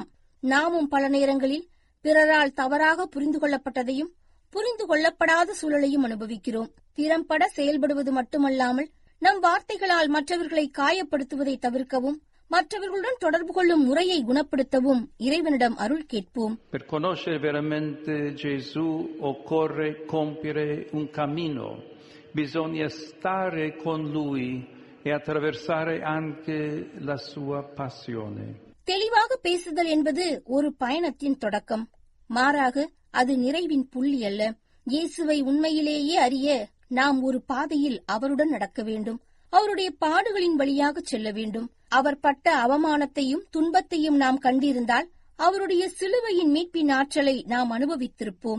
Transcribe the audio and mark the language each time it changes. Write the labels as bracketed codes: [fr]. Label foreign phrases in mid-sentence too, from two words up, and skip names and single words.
[ta] நாமும் பல நேரங்களில் பிறரால் தவறாக புரிந்து கொள்ளப்பட்டதையும் புரிந்து கொள்ளப்படாத சூழலையும் அனுபவிக்கிறோம். திறம்பட செயல்படுவது மட்டுமல்லாமல் நம் வார்த்தைகளால் மற்றவர்களை காயப்படுத்துவதை தவிர்க்கவும், மற்றவர்களுடன் தொடர்பு கொள்ளும் முறையை குணப்படுத்தவும் இறைவனிடம் அருள் கேட்போம். [it] Per conoscere veramente Gesù occorre compiere un cammino. Bisogna stare con lui e attraversare anche la sua passione. [ta] தெளிவாக பேசுதல் என்பது ஒரு பயணத்தின் தொடக்கம். மாறாக அது நிறைவின் புள்ளி அல்ல. இயேசுவை உண்மையிலேயே அறிய நாம் ஒரு பாதையில் அவருடன் நடக்க வேண்டும். அவருடைய பாடுகளின் வழியாக செல்ல வேண்டும். அவர் பட்ட அவமானத்தையும் துன்பத்தையும் நாம் கண்டிருந்தால் அவருடைய சிலுவையின் மீட்பின் ஆற்றலை நாம் அனுபவித்திருப்போம்.